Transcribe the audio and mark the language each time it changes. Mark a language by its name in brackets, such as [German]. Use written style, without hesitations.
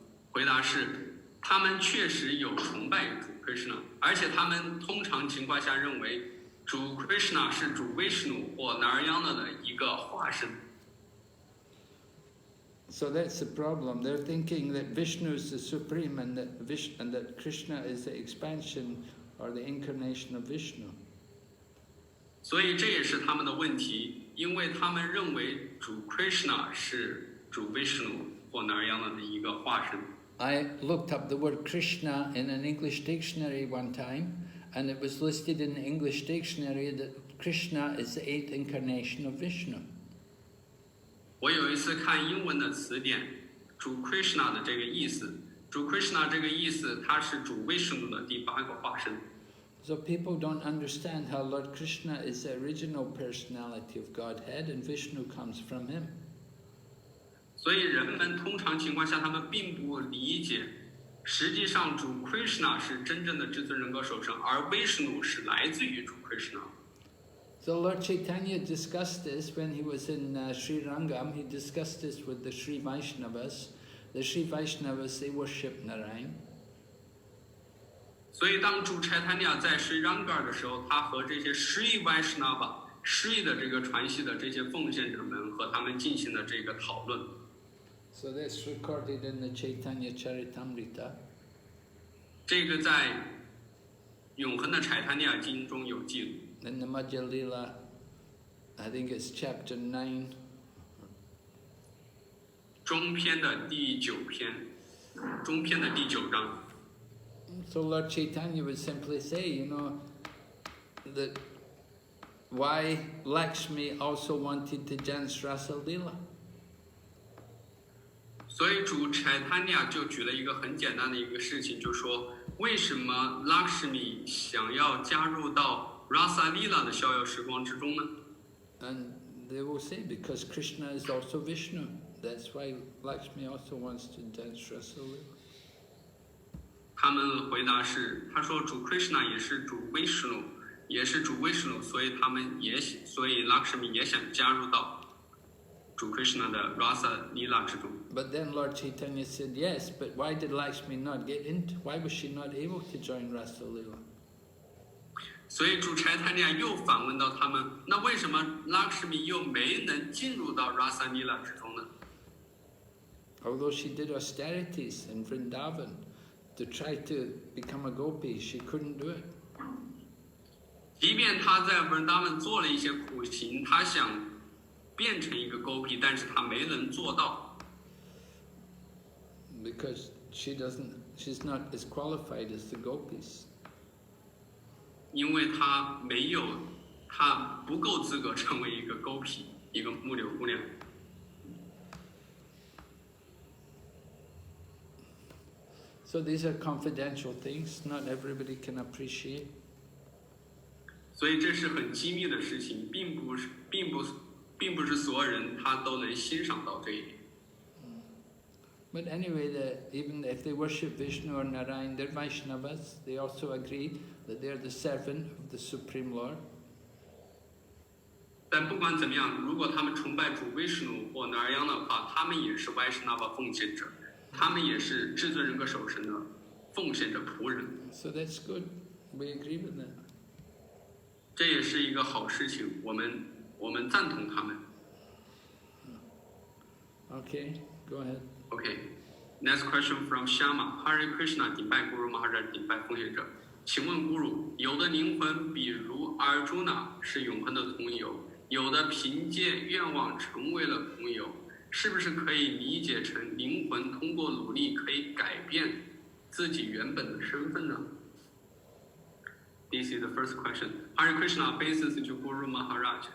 [Chinese] 回答是，他们确实有崇拜主 Krishna， 而且他们通常情况下认为主 Krishna 是主 Vishnu 或 Narayana 的一个化身。 [English] So that's the problem. They're thinking that Vishnu is the supreme and that Krishna is the expansion or the incarnation of Vishnu. [Chinese] 所以这也是他们的问题，因为他们认为主 Krishna 是主 Vishnu 或 Narayana 的一个化身。 [English] I looked up the word Krishna in an English dictionary one time, and it was listed in the English dictionary that Krishna is the 8th incarnation of Vishnu. [Chinese] 我有一次看英文的词典，主 Krishna 的这个意思，主 Krishna 这个意思，它是主 Vishnu 的第8个化身。 [English] So people don't understand how Lord Krishna is the original personality of Godhead and Vishnu comes from him. [Chinese] 所以人们通常情况下，他们并不理解，实际上主 Krishna 是真正的至尊人格守成，而 Vishnu 是来自于主 Krishna。 [English] So Lord Chaitanya discussed this when he was in Sri Rangam. He discussed this with the Sri Vaishnavas. The Sri Vaishnavas, they worship Narayan. [Chinese] 所以当主 Chaitanya 在 Sri Ranga 的时候，他和这些 Sri Vaishnava、Sri 的这个传系的这些奉献者们和他们进行了这个讨论。 [English] So that's recorded in the Chaitanya Charitamrita. [Chinese] 这个在永恒的 Chaitanya 经中有记录。 [English] In the Madhya Lila, I think it's chapter 9. [Chinese] 中篇的第9篇，中篇的第9章。 [English] So Lord Chaitanya would simply say, that why Lakshmi also wanted to dance Rasa Lila. [Chinese] 所以主 Chaitanya 就举了一个很简单的一个事情，就说为什么 Lakshmi 想要加入到 Rasa Lila 的逍遥时光之中呢？ [English] And they will say, because Krishna is also Vishnu. That's why Lakshmi also wants to dance Rasa Lila. [Chinese] 他们回答是，他说主 Krishna 也是主 Vishnu， 也是主 Vishnu， 所以Lakshmi 也想加入到主 Krishna 的 Rasa Lila 之中。 [English] But then Lord Chaitanya said, yes, but why did Lakshmi not get into? Why was she not able to join Rasa Lila? [Chinese] 所以主 Chaitanya 又反问到他们，那为什么 Lakshmi 又没能进入到 Rasa Lila 之中呢？ [English] Although she did austerities in Vrindavan to try to become a gopi, she couldn't do it. [Chinese] 即便他在文达文做了一些苦行，他想变成一个 gopi， 但是他没能做到。 [English] Because she's not as qualified as the gopis. [Chinese] 因为他不够资格成为一个 gopi， 一个木柳姑娘。 [English] So these are confidential things, not everybody can appreciate. [Chinese] 所以这是很机密的事情，并不是所有人他都能欣赏到这一点。 [English] But anyway, even if they worship Vishnu or Narayan, they're Vaishnavas. They also agree that they're the servant of the Supreme Lord. [Chinese] 但不管怎么样，如果他们崇拜主 Vishnu 或 Narayan 的话，他们也是 Vaishnava 奉献者，他们也是至尊人格守神的奉献者仆人。 [English] So that's good. We agree with that. [Chinese] 这也是一个好事情，我们赞同他们。 [English] Okay, go ahead. Okay, next question from Shama. Hare Krishna, [Chinese] 顶拜 Guru Maharaj， 顶拜奉献者。请问 Guru， 有的灵魂，比如 Arjuna 是永恒的同游，有的凭借愿望成为了同游，是不是可以理解成灵魂通过努力可以改变自己原本的身份呢？ [English] This is the first question. Hare Krishna faces to Guru Maharaj.